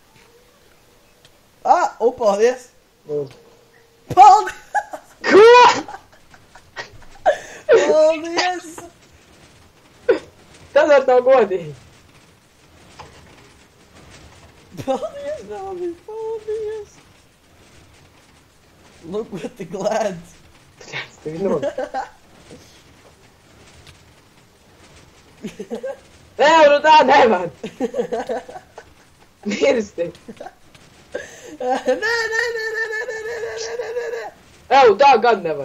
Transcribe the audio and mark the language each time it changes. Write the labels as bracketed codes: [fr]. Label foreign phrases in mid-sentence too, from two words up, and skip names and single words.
[lv] Paldies! Lūdzu. Paldies! Ko? Paldies! Tas vairs nav godīgi. Paldies, Dāvid, paldies! [en] Look what the glad. [lv] Tas tev ir nod. Nē, nu tā nevar. Mirsti. Nē. Ew, tā gan nevar.